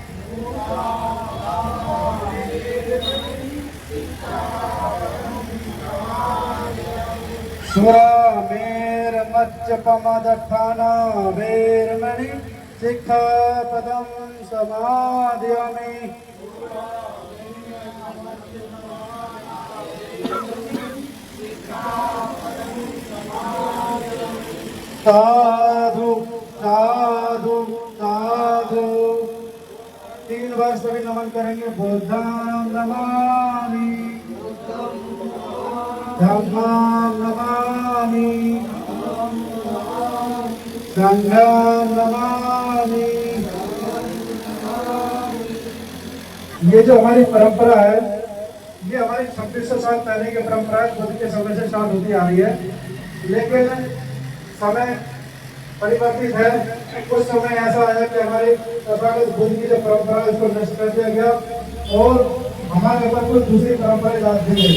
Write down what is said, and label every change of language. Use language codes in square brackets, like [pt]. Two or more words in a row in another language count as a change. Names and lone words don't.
[pi] सुरामेरमच्चपमदठाना वेरमणि सिक्खापदं समादयामि। साधु साधु साधु। [hi] 3 बार सभी नमन करेंगे। [pi] बुद्धं नमामि, धम्मं नमामि, संघं नमामि। [hi] ये जो हमारी परंपरा है, ये हमारी 2600 साल पहले की परंपरा है, बुद्ध के समय से स्टार्ट होती आ रही है। लेकिन समय परिवर्तित है। कुछ समय ऐसा आया कि हमारे तथागत बुद्ध की जो परंपरा है उसको नष्ट कर दिया गया और हमारे ऊपर कुछ दूसरी परंपरा डाल दी गई।